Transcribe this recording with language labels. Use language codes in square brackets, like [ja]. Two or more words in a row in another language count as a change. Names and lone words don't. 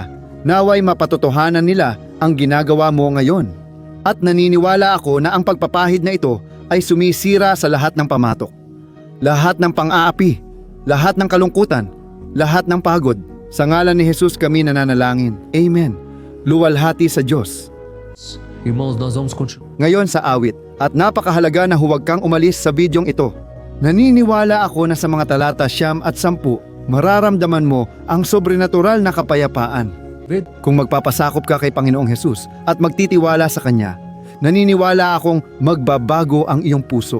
[tl] Naway mapatotohanan nila ang ginagawa mo ngayon. At naniniwala ako na ang pagpapahid na ito ay sumisira sa lahat ng pamatok, lahat ng pang-aapi, lahat ng kalungkutan, lahat ng pagod. Sa ngalan ni Jesus kami nananalangin. Amen. Luwalhati sa Diyos. [pt] irmãos, nós vamos continuar. [tl] Ngayon sa awit, at napakahalaga na huwag kang umalis sa bidyong ito. Naniniwala ako na sa mga talata 9 at 10, mararamdaman mo ang sobrenatural na kapayapaan. Kung magpapasakop ka kay Panginoong Jesus at magtitiwala sa Kanya, naniniwala akong magbabago ang iyong puso.